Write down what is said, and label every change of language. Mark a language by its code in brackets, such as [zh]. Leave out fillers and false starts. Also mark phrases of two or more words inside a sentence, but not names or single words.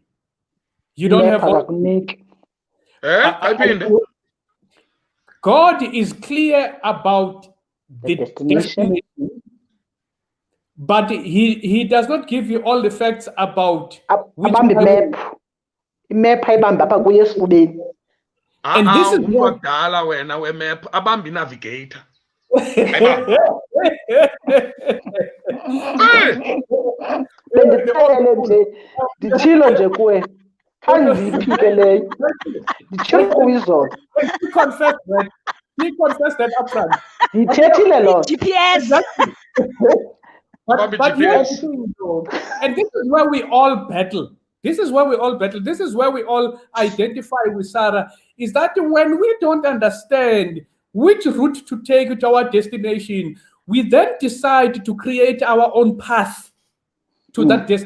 [en] You don't have God is clear about the destination, but he does not give you all the facts about which map. [xh] imap ayibamba apha kuye esifubeni. [en] And this is [xh] umuntu wakudala wena wemap abambi navigator. Bendixelele nje nditshilo nje kuwe khandiyiphike leyo nditshilo kuwe izolo. [en] He confessed that upfront. [xh] Ndithethile loo nto. [en] GPS. But yes, and this is where we all battle. This is where we all identify with Sarah, is that when we don't understand which route to take to our destination, we then decide to create our own path to that destination.